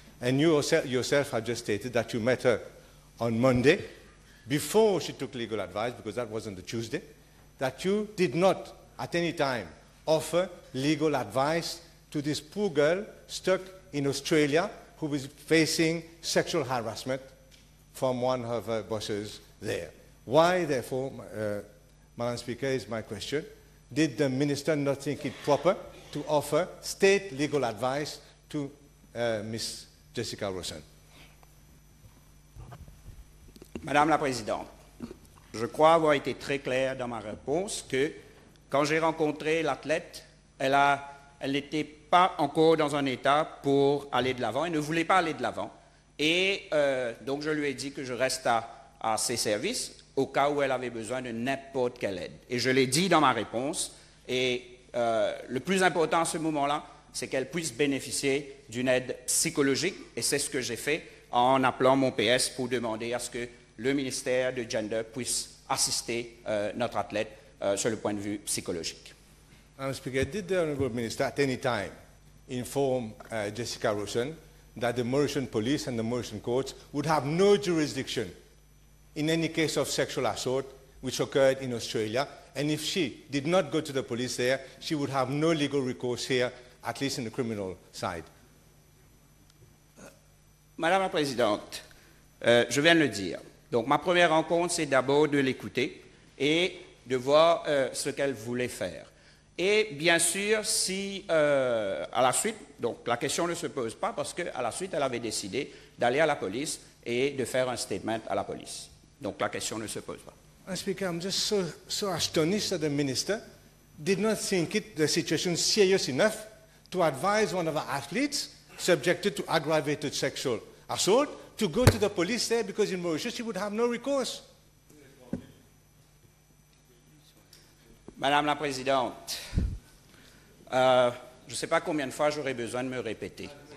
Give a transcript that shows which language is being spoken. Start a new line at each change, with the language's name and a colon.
English: And you yourself have just stated that you met her on Monday, before she took legal advice, because that was on the Tuesday, that you did not at any time offer legal advice to this poor girl stuck in Australia who was facing sexual harassment from one of her bosses there. Why, therefore, Madam Speaker, is my question, did the Minister not think it proper to offer state legal advice to Ms. Jessica Rosen?
French: Madame la Présidente, je crois avoir été très clair dans ma réponse que quand j'ai rencontré l'athlète, elle n'était pas encore dans un état pour aller de l'avant, elle ne voulait pas aller de l'avant. Et donc je lui ai dit que je reste à ses services au cas où elle avait besoin de n'importe quelle aide. Et je l'ai dit dans ma réponse. Et le plus important à ce moment-là, c'est qu'elle puisse bénéficier d'une aide psychologique. Et c'est ce que j'ai fait en appelant mon PS pour demander à ce que le ministère de Gender puisse assister notre athlète sur le point de vue psychologique.
English: Madam Speaker, did the Honourable Minister at any time inform Jessica Rosen that the Mauritian police and the Mauritian courts would have no jurisdiction in any case of sexual assault which occurred in Australia, and if she did not go to the police there, she would have no legal recourse here, at least in the criminal side?
French: Madame la Présidente, je viens de le dire. Donc ma première rencontre, c'est d'abord de l'écouter et de voir ce qu'elle voulait faire. Et bien sûr, si à la suite, donc la question ne se pose pas parce qu'à la suite, elle avait décidé d'aller à la police et de faire un statement à la police. Donc la question ne se pose pas.
English: Madam Speaker, I'm just so astonished that the Minister did not think the situation serious enough to advise one of our athletes subjected to aggravated sexual assault to go to the police there, because in Mauritius she would have no recourse.
French: Madame la Présidente, je ne sais pas combien de fois j'aurai besoin de me répéter.